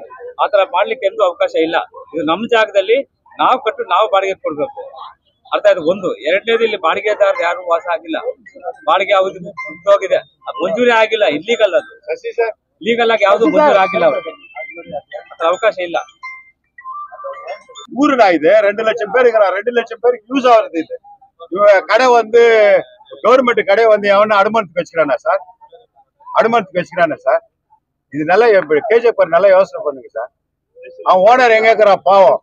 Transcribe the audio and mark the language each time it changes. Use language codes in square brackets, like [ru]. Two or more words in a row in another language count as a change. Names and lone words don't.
[kn] ಆತರ ಮಾಡ್ಲಿಕ್ಕೆ ಎಂದೂ ಅವಕಾಶ ಇಲ್ಲ. ಇದು ನಮ್ಮ ಜಾಗದಲ್ಲಿ ನಾವು ಕಟ್ಟು ನಾವು ಬಾಡಿಗೆ ಕೊಡ್ಬೇಕು. ಅರ್ಥ ಆಯ್ತು ಒಂದು. ಎರಡನೇದು ಇಲ್ಲಿ ಬಾಡಿಗೆದಾರರು ಯಾರು ವಾಸ ಆಗಿಲ್ಲ. ಬಾಡಿಗೆ ಯಾವ್ದು ಹೋಗಿದೆ, ಮಂಜೂರಿ ಆಗಿಲ್ಲ. ಇಲ್ಲಿಗಲ್ ಅದು. ಲೀಗಲ್ ಆಗಿ ಯಾವ್ದು ಮಂಜೂರಿ ಆಗಿಲ್ಲ. ಅವ್ರಿಗೆ ಅವಕಾಶ ಇಲ್ಲ. [ta] ஊருடா இது 2 லட்சம் பேர் இருக்கிறான். 2 லட்சம் பேருக்கு யூஸ் ஆகுறது இது. கடை வந்து கவர்மெண்ட் கடை வந்து எவனா அனுமதிக்கு வச்சுக்கிறானா சார்? அனுமதிக்கு வச்சுக்கிறானா சார்? இது நல்லா கேஜிஎஃப் நல்லா யோசனை பண்ணுங்க சார். அவன் ஓனர் எங்க இருக்கிறான் பாவம்.